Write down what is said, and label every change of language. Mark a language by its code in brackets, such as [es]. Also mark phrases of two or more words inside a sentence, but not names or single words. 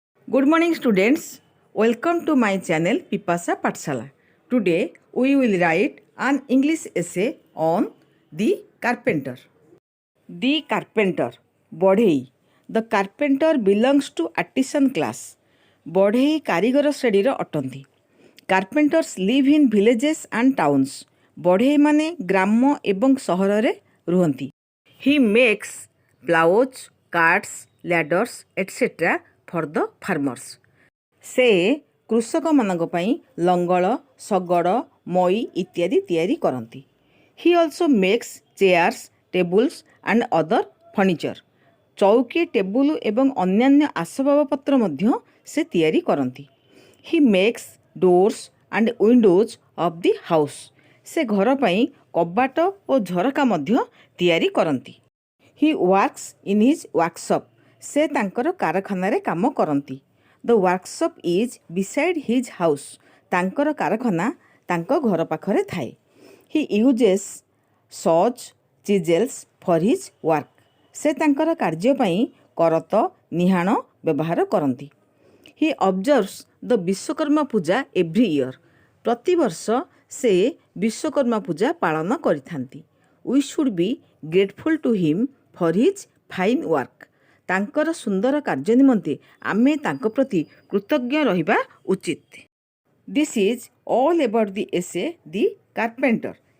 [en] Good morning, students. Welcome to my channel Pipasa Patshala. Today we will write an English essay on the carpenter. The carpenter. Bodhei. The carpenter belongs to artisan class. [or] Bodhei କାରିଗର ଶ୍ରେଣୀର ଅଟନ୍ତି. [en] Carpenters live in villages and towns. [or] ବଢ଼େଇ ମାନେ ଗ୍ରାମ ଏବଂ ସହରରେ ରୁହନ୍ତି. [en] He makes plows, carts, ladders, etc. for the farmers. [or] ସେ କୃଷକମାନଙ୍କ ପାଇଁ ଲଙ୍ଗଳ, ଶଗଡ଼, ମଇ ଇତ୍ୟାଦି ତିଆରି କରନ୍ତି. [en] He also makes chairs, tables and other furniture. [or] ଚୌକି, ଟେବୁଲ ଏବଂ ଅନ୍ୟାନ୍ୟ ଆସବାବପତ୍ର ମଧ୍ୟ ସେ ତିଆରି କରନ୍ତି. [en] He makes doors and windows of the house. [or] ସେ ଘର ପାଇଁ କବାଟ ଓ ଝରକା ମଧ୍ୟ ତିଆରି କରନ୍ତି. [en] He works in his workshop. [or] ସେ ତାଙ୍କର କାରଖାନାରେ କାମ କରନ୍ତି. [en] The workshop is beside his house. [or] ତାଙ୍କର କାରଖାନା ତାଙ୍କ ଘର ପାଖରେ ଥାଏ. [en] He uses saws, chisels for his work. [or] ସେ ତାଙ୍କର କାର୍ଯ୍ୟ ପାଇଁ କରତ, ନିହାଣ ବ୍ୟବହାର କରନ୍ତି. [en] He observes the ବିଶ୍ୱକର୍ମା ପୂଜା every year. [or] ପ୍ରତିବର୍ଷ ସେ ବିଶ୍ୱକର୍ମା ପୂଜା ପାଳନ କରିଥାନ୍ତି. [en] We should be grateful to him for his fine work. [or] ତାଙ୍କର ସୁନ୍ଦର କାର୍ଯ୍ୟ ନିମନ୍ତେ ଆମେ ତାଙ୍କ ପ୍ରତି କୃତଜ୍ଞ ରହିବା ଉଚିତ. [en] This is all about the essay The Carpenter.